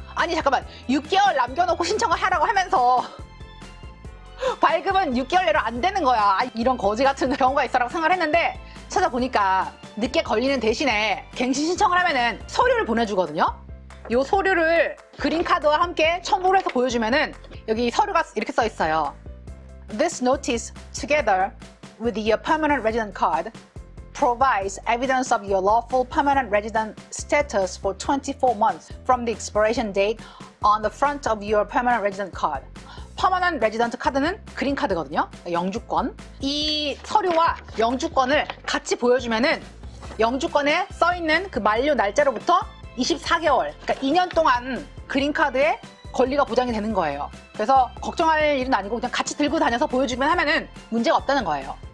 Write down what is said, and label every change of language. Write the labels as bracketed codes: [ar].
[ko] 아니 잠깐만, 6개월 남겨놓고 신청을 하라고 하면서 발급은 6개월 내로 안 되는 거야. 이런 거지 같은 경우가 있어라고 생각을 했는데 찾아보니까 늦게 걸리는 대신에 갱신 신청을 하면은 서류를 보내주거든요. 이 서류를 그린카드와 함께 첨부를 해서 보여주면은 여기 서류가 이렇게 써 있어요. [en] This notice, together with your permanent resident card, provides evidence of your lawful permanent resident status for 24 months from the expiration date on the front of your permanent resident card. [ko] 퍼머넌트 레지던트 카드는 그린카드거든요. 영주권. 이 서류와 영주권을 같이 보여주면은 영주권에 써있는 그 만료 날짜로부터 24개월, 그러니까 2년 동안 그린카드에 권리가 보장이 되는 거예요. 그래서 걱정할 일은 아니고 그냥 같이 들고 다녀서 보여주기만 하면은 문제가 없다는 거예요.